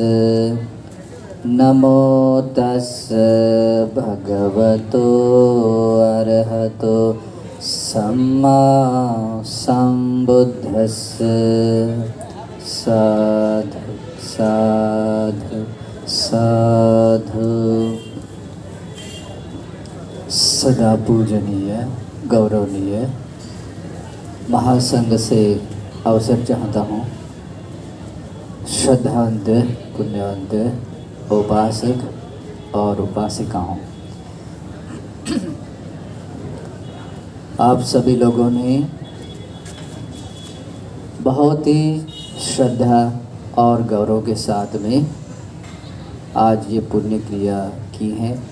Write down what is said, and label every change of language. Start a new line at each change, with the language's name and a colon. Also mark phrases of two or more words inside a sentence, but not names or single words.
Pali: नमो तस् भगवतो अरहतो सम्मा सम्बुद्धस्स। साधु साधु साधु।
Hindi: सदा पूजनीय गौरवनीय महासंघ से अवसर चाहता हूँ। श्रद्धावंत पुण्यवंत उपासक और उपासिकाओं, आप सभी लोगों ने बहुत ही श्रद्धा और गौरव के साथ में आज ये पुण्य क्रिया की है।